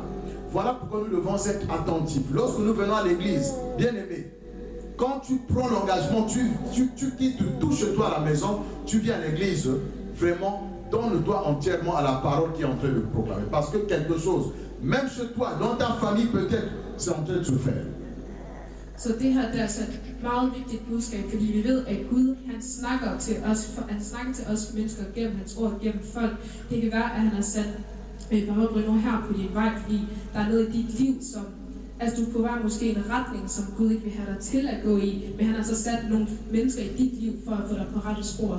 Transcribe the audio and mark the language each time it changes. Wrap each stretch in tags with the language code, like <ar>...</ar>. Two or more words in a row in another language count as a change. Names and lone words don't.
<fr>Voilà pourquoi nous devons être attentifs. Lorsque nous venons à l'église, bien aimé, quand tu prends l'engagement, tu quittes tout chez toi à la maison, tu viens à l'église, vraiment, donne-toi entièrement à la parole qui est en train de proclamer. Parce que quelque chose, même chez toi, dans ta famille peut-être, c'est en train de se faire.</fr> <da>Så det her det er altså et meget vigtigt budskab, fordi vi ved, at Gud han snakker til os mennesker gennem hans ord, gennem folk. Det kan være, at han har sat Bruno her på din vej, fordi der er noget i dit liv, som altså du er på vej måske i en retning, som Gud ikke vil have dig til at gå i, men han har så sat nogle mennesker i dit liv for at få dig på rette spor.</da>